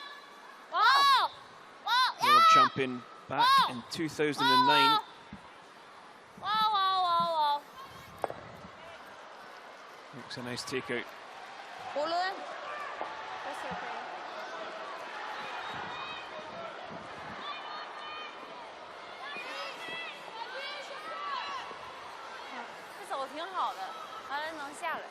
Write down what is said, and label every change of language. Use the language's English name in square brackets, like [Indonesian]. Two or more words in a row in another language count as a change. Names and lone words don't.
[English] Whoa. Whoa. World champion back in 2009. Whoa. Makes a nice takeout. [Danish] Rullet ind. [English] That's okay. [Chinese] 这手挺好的，完了能下来。